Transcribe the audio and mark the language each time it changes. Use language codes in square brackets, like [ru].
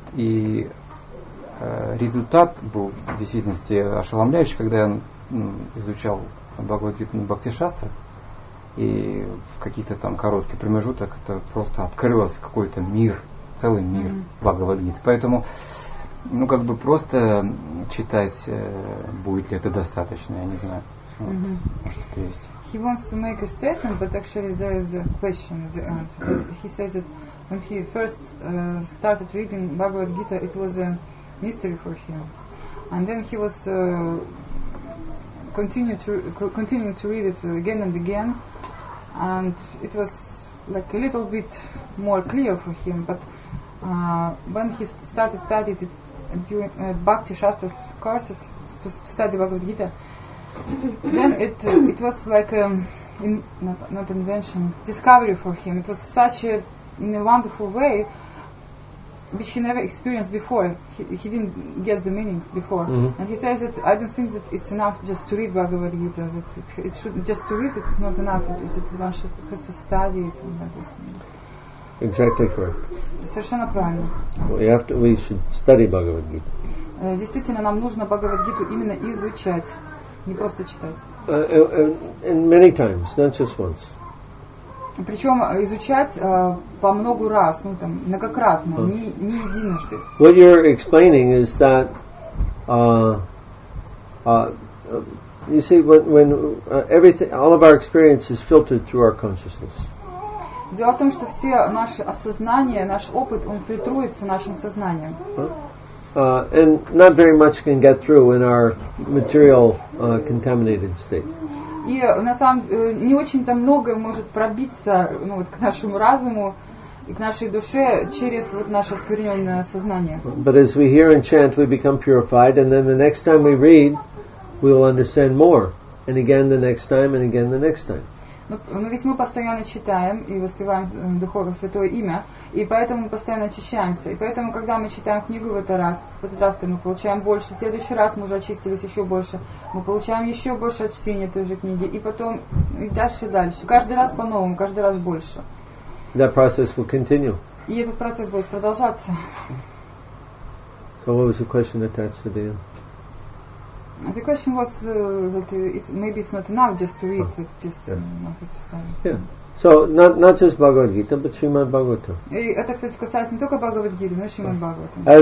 [ru] И результат был в действительности ошеломляющий, когда я изучал Бхагavad Гиту на Бхакти-шастра. И в каких-то там короткий промежуток это просто открылось какой-то мир, целый мир Бхагavad Гиты. Поэтому просто читать, будет ли это достаточно, я не знаю. Можете перевести. [en] He wants to make a statement, but actually there is a question at the end. But he says that when he first started reading Bhagavad Gita, it was a mystery for him. And then he was continuing to read it again and again. And it was like a little bit more clear for him. But when he started studying it during Bhakti Shastra's courses to study Bhagavad Gita, then it was like not invention, discovery for him. It was such in a wonderful way, which he never experienced before. He didn't get the meaning before. And he says that I don't think that it's enough just to read Bhagavad Gita. That it should just to read it's not enough. One has to study it and like this. Exactly correct. [ru] Совершенно правильно. [en] We should study Bhagavad Gita. [ru] Действительно, нам нужно Бхагавад-гиту именно изучать, не просто читать. [en] And many times, not just once. [ru] Причем изучать по много раз, многократно, не единожды. [en] What you're explaining is that you see when everything, all of our experience is filtered through our consciousness. [ru] Дело в том, что все наши осознания, наш опыт, он фильтруется нашим сознанием. [en] And not very much can get through in our material contaminated state. [ru] И на самом деле не очень-то многое может пробиться к нашему разуму и к нашей душе через наше оскверненное сознание. [en] But as we hear and chant, we become purified, and then the next time we read, we will understand more, and again the next time, and again the next time. [ru] Но ведь мы постоянно читаем и воспеваем Духовное Святое Имя, и поэтому мы постоянно очищаемся. И поэтому, когда мы читаем книгу в этот раз мы получаем больше, в следующий раз мы уже очистились еще больше, мы получаем еще больше от чтения той же книги, и потом и дальше, и дальше. Каждый раз по-новому, каждый раз больше. [en] That process will continue. [ru] И этот процесс будет продолжаться. [en] So what was the question attached to the end? The question was that maybe it's not enough just to read, just one has to study. Yeah. So not just Bhagavad Gita, but Srimad Bhagavatam. [ru] И это, кстати, касается не только Бхагавад-гиты, но и Шримад Бхагаватам.